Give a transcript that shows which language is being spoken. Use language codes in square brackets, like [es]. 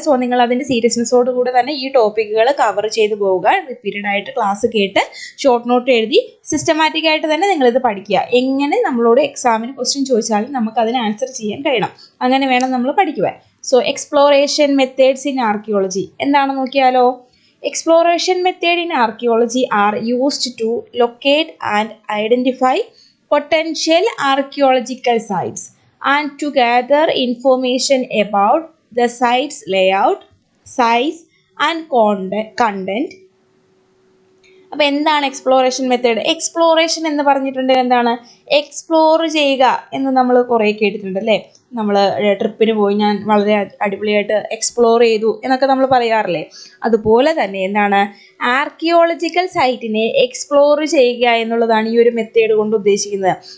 [ml] So നിങ്ങൾ അതിൻ്റെ സീരിയസ്നെസ്സോട് കൂടെ തന്നെ ഈ ടോപ്പിക്കുകൾ കവർ ചെയ്ത് പോവുക. റിപ്പീറ്റഡ് ആയിട്ട് ക്ലാസ് കേട്ട് ഷോർട്ട് നോട്ട് എഴുതി സിസ്റ്റമാറ്റിക് ആയിട്ട് തന്നെ നിങ്ങളിത് പഠിക്കുക. എങ്ങനെ നമ്മളോട് എക്സാമിന് ക്വസ്റ്റ്യൻ ചോദിച്ചാലും നമുക്ക് അതിന് ആൻസർ ചെയ്യാൻ കഴിയണം. അങ്ങനെ വേണം നമ്മൾ പഠിക്കുവാൻ. So exploration methods in archaeology എന്താണെന്ന് നോക്കിയാലോ. [en] Exploration method in archaeology are used to locate and identify potential archaeological sites and to gather information about the site's layout, size and content. [ml] അപ്പോൾ എന്താണ് എക്സ്പ്ലോറേഷൻ മെത്തേഡ്? എക്സ്പ്ലോറേഷൻ എന്ന് പറഞ്ഞിട്ടുണ്ടെങ്കിൽ എന്താണ്? Explore ചെയ്യുക എന്ന് നമ്മൾ കുറേ കേട്ടിട്ടുണ്ട് അല്ലേ. നമ്മൾ ട്രിപ്പിന് പോയി ഞാൻ വളരെ അടിപൊളിയായിട്ട് എക്സ്പ്ലോർ ചെയ്തു എന്നൊക്കെ നമ്മൾ പറയാറില്ലേ. അതുപോലെ തന്നെ എന്താണ് ആർക്കിയോളജിക്കൽ സൈറ്റിനെ എക്സ്പ്ലോർ ചെയ്യുക എന്നുള്ളതാണ് ഈ ഒരു മെത്തേഡ് കൊണ്ട് ഉദ്ദേശിക്കുന്നത്.